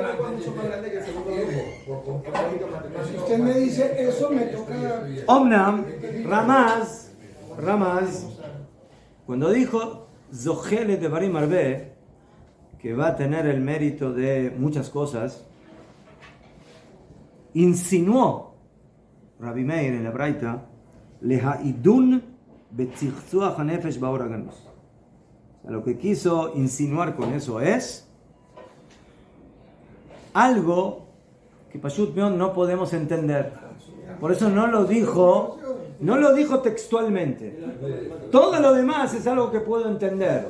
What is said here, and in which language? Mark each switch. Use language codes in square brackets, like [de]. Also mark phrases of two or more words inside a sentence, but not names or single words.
[es] Si usted me dice eso, me toca. [he] אמנם, רמ"ז, [es] cuando dijo [he] זוכה לדברים הרבה, [es] que va a tener el mérito de muchas cosas, insinuó Rabbi Meir en la Braita, [he] להתעדן בצחצוח הנפש באור הגנוז. [es] Lo que quiso insinuar con eso es algo que [he] פשוט מאוד [es] no podemos entender. Por eso no lo dijo textualmente. Todo lo demás es algo que puedo entender.